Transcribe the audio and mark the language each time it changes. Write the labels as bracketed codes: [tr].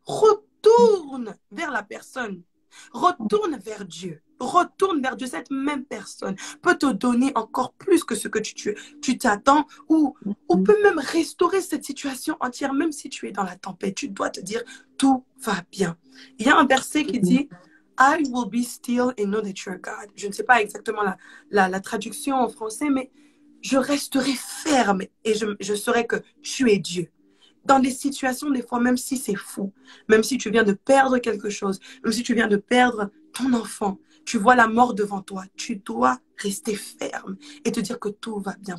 [fr] Retourne vers la personne. Retourne vers Dieu. Retourne vers Dieu. Cette même personne peut te donner encore plus que ce que tu t'attends ou peut même restaurer cette situation entière, même si tu es dans la tempête. Tu dois te dire, tout va bien. Il y a un verset qui dit, [en] I will be still and know that you're God. [fr] Je ne sais pas exactement la traduction en français, mais je resterai ferme et je saurai que tu es Dieu. Dans des situations, des fois, même si c'est fou, même si tu viens de perdre quelque chose, même si tu viens de perdre ton enfant, tu vois la mort devant toi, tu dois rester ferme et te dire que tout va bien.